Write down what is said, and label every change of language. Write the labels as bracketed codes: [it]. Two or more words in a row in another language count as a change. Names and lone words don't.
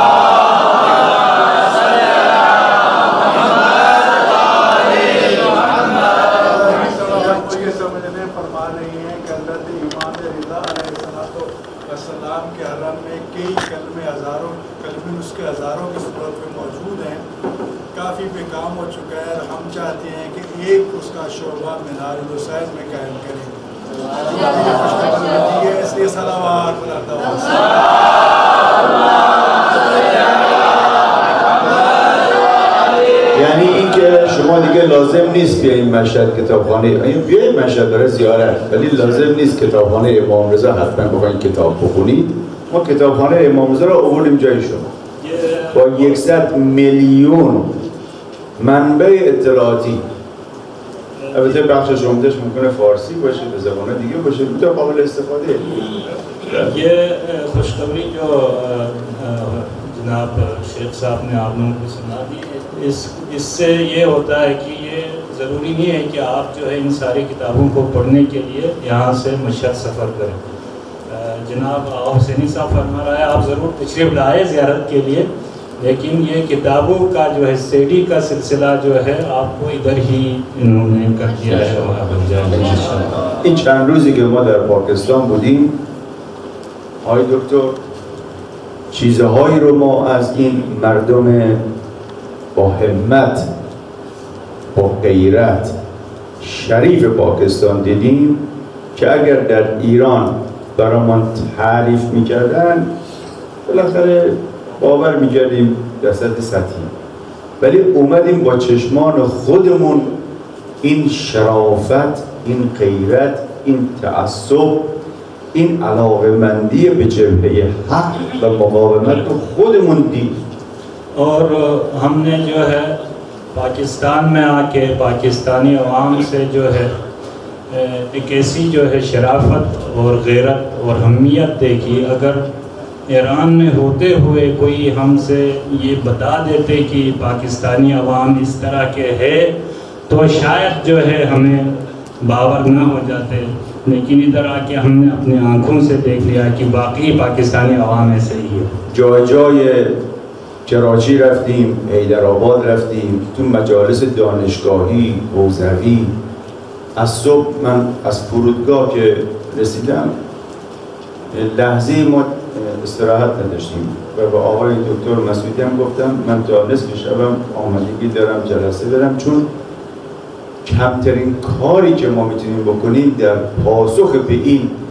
[ur] کے حرم میں کئی کلمے ہزاروں کی صورت میں موجود ہیں، کافی پے کام ہو چکا ہے. ہم چاہتے ہیں کہ ایک اس کا شعبہ مینار حسین میں قائم کریں. اس لیے صلوات [fa] یعنی اینکه شما دیگه لازم نیست بیاین مشهد کتابخانه، بیاین مشهد برای زیارت، ولی لازم نیست کتابخانه امام رضا حتما بخواین کتاب بخونید. ما کتابخانه امام رضا رو آوردیم جای شما با 100 میلیون منبع اطلاعاتی. البته بخشش عمده‌اش ممکنه فارسی باشه، به زبان دیگه باشه، تا قابل استفاده. [ur] یہ خوشخبری جو جناب شیخ صاحب نے آپ لوگوں کو سنا دی، اس سے یہ ہوتا ہے کہ یہ ضروری نہیں ہے کہ آپ جو ہے ان ساری کتابوں کو پڑھنے کے لیے یہاں سے مشہد سفر کریں. جناب حسینی صاحب فرما رہا ہے آپ ضرور تشریف لائے زیارت کے لیے، لیکن یہ کتابوں کا جو ہے اسٹڈی کا سلسلہ جو ہے آپ کو ادھر ہی انہوں نے کر دیا ہے. [fa] این چند روزی که ما در پاکستان بودیم آقای دکتر چیزهایی رو ما از این مردم با همت، با غیرت، شریف پاکستان دیدیم که اگر در ایران برامون تعریف میکردن بالاخره باور میکردیم در سطح سطحی، ولی اومدیم با چشمان خودمون این شرافت، این غیرت، این تعصب این علاقه‌مندی به جبهه حق و مقاومت رو خودمون دید. [ur] اور ہم نے جو ہے پاکستان میں آ کے پاکستانی عوام سے جو ہے ایک ایسی جو ہے شرافت اور غیرت اور حمیت دیکھی. اگر ایران میں ہوتے ہوئے کوئی ہم سے یہ بتا دیتے کہ پاکستانی عوام اس طرح کے ہے تو شاید جو ہے ہمیں باور نہ ہو جاتے، لیکن ادھر آ کے ہم نے اپنی آنکھوں سے دیکھ لیا کہ باقی پاکستانی عوام ایسے ہی ہے. [fa] جای جای کراچی رفتیم، حیدرآباد رفتیم، تو مجالس دانشگاهی، حوزوی. از صبح من از فرودگاه که رسیدم لحظه ما استراحت نداشتیم و به آقای دکتر مسعودی هم گفتم من تا نصف شبم آمادگی دارم جلسه برم، چون کمترین کاری که ما میتونیم بکنیم در پاسخ به این